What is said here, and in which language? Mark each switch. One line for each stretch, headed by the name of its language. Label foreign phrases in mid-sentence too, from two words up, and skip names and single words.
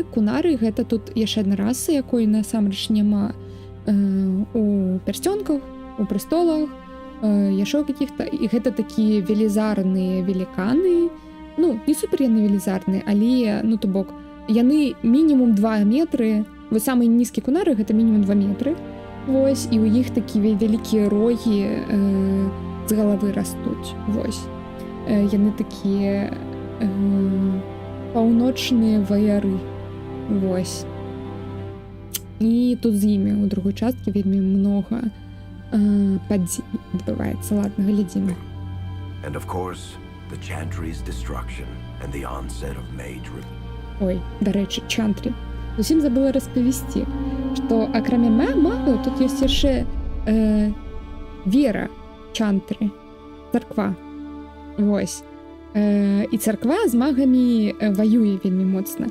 Belarusian: Кунары гэта тут яшчэ адна раса, якой насамрэч няма у пярсцёнках, у прыстолах, яшчэ каких-то, і гэта такія велізарныя веліканы, ну, не супер яны велізарныя, але, ну, то бок, яны мінімум 2 метры, вось самыя нізкія кунары гэта мінімум 2 метры, вось, і ў іх такія вялікія рогі з галавы растуць, вось. Яны такія паўночныя ваяры, вось. І тут з імі ў другой часткі вельмі многа падзей адбываецца. Ладно, глядзім.
English: And of course, the Chantry's destruction and the onset of Mage Rebellion.
Belarusian: Ой, дарэчы, Чантрі. Зусім забыла распавесці, што акрамя магаў тут ёсць яшчэ вера Чантры, царква. Вось. І царква з магамі ваюе вельмі моцна.